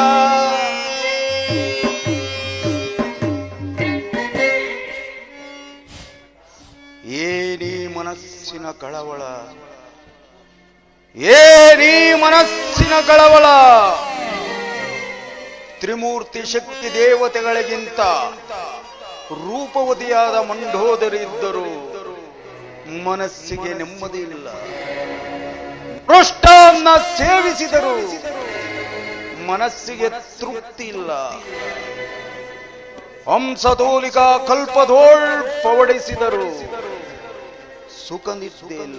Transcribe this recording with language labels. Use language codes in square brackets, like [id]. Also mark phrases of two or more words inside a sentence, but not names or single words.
[kn] ಏನಿ ಮನಸ್ಸಿನ ಕಳವಳ ಏನಿ ಮನಸ್ಸಿನ ಕಳವಳ ತ್ರಿಮೂರ್ತಿ ಶಕ್ತಿ ದೇವತೆಗಳಿಗಿಂತ ರೂಪವತಿಯಾದ ಮಂಡೋದರಿ ಇದ್ದರು ಮನಸ್ಸಿಗೆ ನೆಮ್ಮದಿ ಇಲ್ಲ. ಪೃಷ್ಟಾನ್ನ ಸೇವಿಸಿದರು ಮನಸ್ಸಿಗೆ ತೃಪ್ತಿ ಇಲ್ಲ. ಹಂಸತೋಲಿಕ ಕಲ್ಪದೋಳ್ ಪವಡಿಸಿದರು ಸುಖ ನಿದ್ದೆ ಇಲ್ಲ.